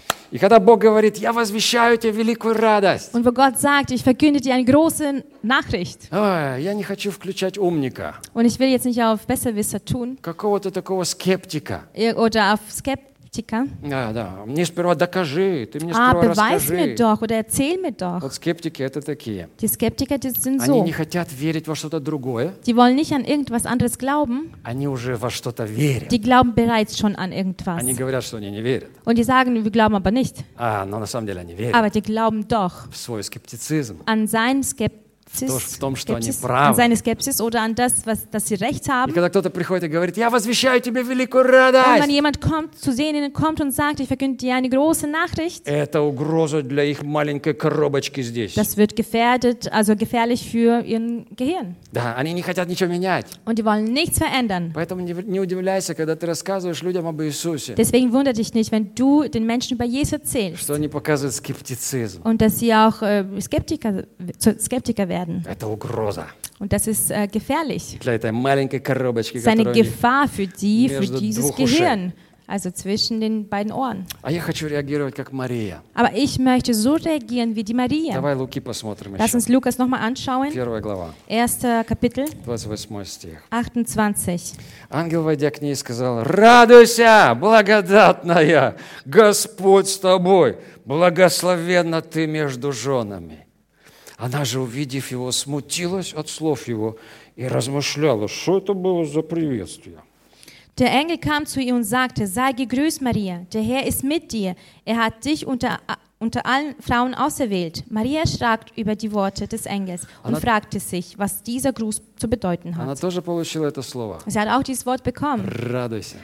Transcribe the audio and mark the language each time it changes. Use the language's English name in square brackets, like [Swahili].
[Russian] И когда Бог говорит, я возвещаю тебе великую радость. [German] Und wo Gott sagt, ich verkünde dir eine große Nachricht. [Russian] Я не хочу включать умника. [German] Und ich will jetzt nicht auf Besserwisser tun. [Russian] Какого-то такого скептика. [German] Oder auf Skeptiker. [Russian] Да. Мне сперва докажи, ты мне сперва расскажи. [German] Beweis mir doch oder erzähl mir doch. [Russian] Вот скептики это такие. [German] Die Skeptiker, die sind [Russian] Они [German] so. [Russian] Они не хотят верить во что-то другое. [German] Die wollen nicht an irgendwas anderes glauben. [Russian] Они уже во что-то верят. [German] Die glauben bereits schon an irgendwas. [Russian] Они говорят, что они не верят. [German] Und die sagen, wir glauben aber nicht. [Russian] Но на самом деле они верят. [German] Aber die glauben doch. [Russian] В свой скептицизм. [German] An seinen Skepsis. [Russian] В том, что они правы. [German] An seine Skepsis oder an das, was, dass sie recht haben. [Russian] И когда кто-то приходит и говорит, я возвещаю тебе великую радость. [German] Und wenn jemand kommt, zu denen kommt und sagt, ich verkünde dir eine große Nachricht. [Russian] Это угроза для их маленькой коробочки здесь. [German] Das wird gefährdet, also gefährlich für ihren Gehirn. [Russian] Да, они не хотят ничего менять. [German] Und die wollen nichts verändern. [Russian] Поэтому не удивляйся, когда ты рассказываешь людям об Иисусе. [German] Deswegen wundert dich nicht, wenn du den Menschen über Jesus erzählst. [Russian] Что они показывают скептицизм. [German] Und dass sie auch Skeptiker werden. [Russian] Это угроза. [German] Und das ist gefährlich. [Russian] Для этой маленькой коробочки, которая [German] Gefahr für dieses Gehirn. also zwischen den beiden Ohren. [Russian] А я хочу реагировать как Мария. [German] Aber ich möchte so reagieren wie die Maria. [Russian] Давай Луки посмотрим. [German] Lass uns Lukas noch mal anschauen. [Russian] Первая глава. [German] Erster Kapitel. [Russian] 28 стих. [German] 28. [Russian] Ангел, войдя к ней, сказал: «Радуйся, благодатная, Господь с тобой, благословенна ты между женами». Она же, увидев его, смутилась от слов его и размышляла, что это было за приветствие. [German] Der Engel kam zu ihr und sagte: Sei gegrüßt, Maria, der Herr ist mit dir. Er hat dich unter allen Frauen auserwählt. Maria erschrak über die Worte des Engels und fragte sich, was dieser Gruß zu bedeuten hat. Sie hat auch dieses Wort bekommen.